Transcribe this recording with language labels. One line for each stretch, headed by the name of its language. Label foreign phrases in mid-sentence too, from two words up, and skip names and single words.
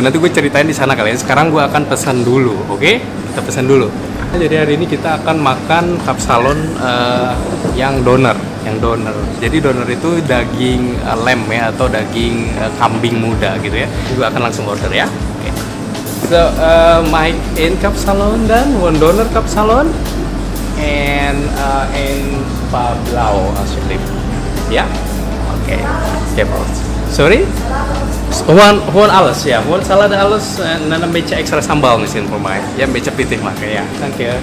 Indonesian: Nanti gue ceritain di sana kalian. Sekarang gue akan pesan dulu, oke? Kita pesan dulu. Jadi hari ini kita akan makan kapsalon yang doner. Jadi doner itu daging lem ya, atau daging kambing muda gitu ya. Gue akan langsung order ya. Okay. So my in kapsalon dan one doner kapsalon and in Pablau alsjeblieft. Ya. Oke. Oke, bro. Sorry?
Dutch: Gewoon alles ya. Gewoon salade alles en dan een beetje extra sambal misschien voor mij. Ya, een beetje pittig maken ya. Dank je.